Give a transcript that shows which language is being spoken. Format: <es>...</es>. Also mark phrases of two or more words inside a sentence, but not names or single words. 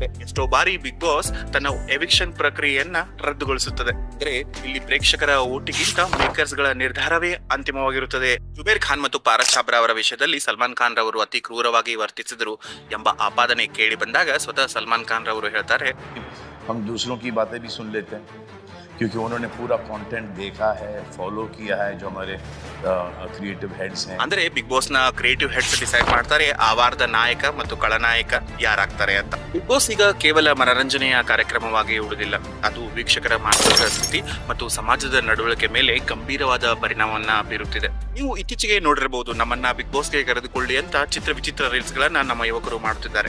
<kn>ಎಷ್ಟೋ ಬಾರಿ ಬಿಗ್ ಬಾಸ್ ತನ್ನ ಎವಿಕ್ಷನ್ ಪ್ರಕ್ರಿಯೆಯನ್ನ ರದ್ದುಗೊಳಿಸುತ್ತದೆ. ಅಂದ್ರೆ ಇಲ್ಲಿ ಪ್ರೇಕ್ಷಕರ ಓಟಿಗಿಂತ ಮೇಕರ್ಸ್ ಗಳ ನಿರ್ಧಾರವೇ ಅಂತಿಮವಾಗಿರುತ್ತದೆ. ಜುಬೇರ್ ಖಾನ್ ಮತ್ತು ಪಾರಸ್ ಛಾಬ್ರಾ ಅವರ ವಿಷಯದಲ್ಲಿ ಸಲ್ಮಾನ್ ಖಾನ್ ರವರು ಅತಿ ಕ್ರೂರವಾಗಿ ವರ್ತಿಸಿದರು ಎಂಬ ಆಪಾದನೆ ಕೇಳಿ ಬಂದಾಗ ಸ್ವತಃ ಸಲ್ಮಾನ್ ಖಾನ್ ರವರು ಹೇಳ್ತಾರೆ,</kn> <hi>हम दूसरों की बातें भी सुन लेते हैं क्योंकि उन्होंने पूरा कंटेंट देखा है, फॉलो किया है जो हमारे</hi> <en>creative heads</en> <hi>हैं.</hi> <kn>ಅಂದ್ರೆ ಬಿಗ್ ಬಾಸ್ ನ</kn> <en>creative heads decide</en> <kn>ಮಾಡ್ತಾರೆ ಆ ವಾರದ ನಾಯಕ ಮತ್ತು ಖಳನಾಯಕ ಯಾರಾಗ್ತಾರೆ ಅಂತ. ಬಿಗ್ ಬಾಸ್ ಈಗ ಕೇವಲ ಮನರಂಜನೆಯ ಕಾರ್ಯಕ್ರಮವಾಗಿ ಉಳಿದಿಲ್ಲ, ಅದು ವೀಕ್ಷಕರ ಮಾನಸಿಕ ಸ್ಥಿತಿ ಮತ್ತು ಸಮಾಜದ ನಡವಳಿಕೆ ಮೇಲೆ ಗಂಭೀರವಾದ ಪರಿಣಾಮವನ್ನ ಬೀರುತ್ತಿದೆ. ನೀವು ಇತ್ತೀಚೆಗೆ ನೋಡಿರಬಹುದು, ನಮ್ಮನ್ನ ಬಿಗ್ ಬಾಸ್ಗೆ ಕರೆದುಕೊಳ್ಳಿ ಅಂತ ಚಿತ್ರ ವಿಚಿತ್ರ ರೀಲ್ಸ್ ಗಳನ್ನ ನಮ್ಮ ಯುವಕರು ಮಾಡುತ್ತಿದ್ದಾರೆ.</kn>